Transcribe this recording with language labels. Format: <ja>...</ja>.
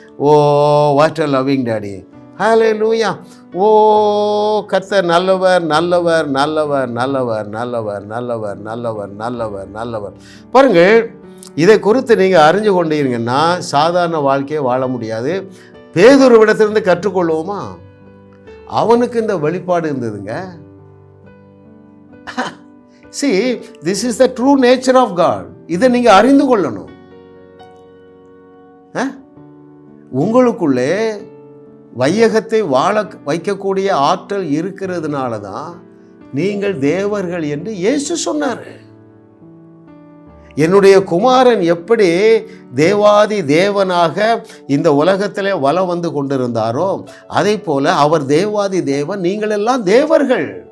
<en>Oh what a loving daddy.</en> <ta>ஹல்லேலூயா. ஓ கர்த்தர் நல்லவர் நல்லவர் நல்லவர் நல்லவர் நல்லவர் நல்லவர் நல்லவர் நல்லவர் நல்லவர். பாருங்கள், இதை குறித்து நீங்கள் அறிஞ்சு கொண்டீங்கன்னா சாதாரண வாழ்க்கையை வாழ முடியாது. பேதுருவிடத்திலிருந்து கற்றுக்கொள்வோமா? அவனுக்கு இந்த வெளிப்பாடு இருந்ததுங்க.</ta> <en>See, this is the true nature of God.</en> <ta>இதை நீங்கள் அறிந்து கொள்ளணும். உங்களுக்குள்ளே வையகத்தை வாழ வைக்கக்கூடிய ஆற்றல் இருக்கிறதுனால தான் நீங்கள் தேவர்கள் என்று இயேசு சொன்னார். என்னுடைய குமாரன் எப்படி தேவாதி தேவனாக இந்த உலகத்திலே வலம் வந்து கொண்டிருந்தாரோ அதை போல அவர் தேவாதி தேவன், நீங்கள் எல்லாம் தேவர்கள்.</ta>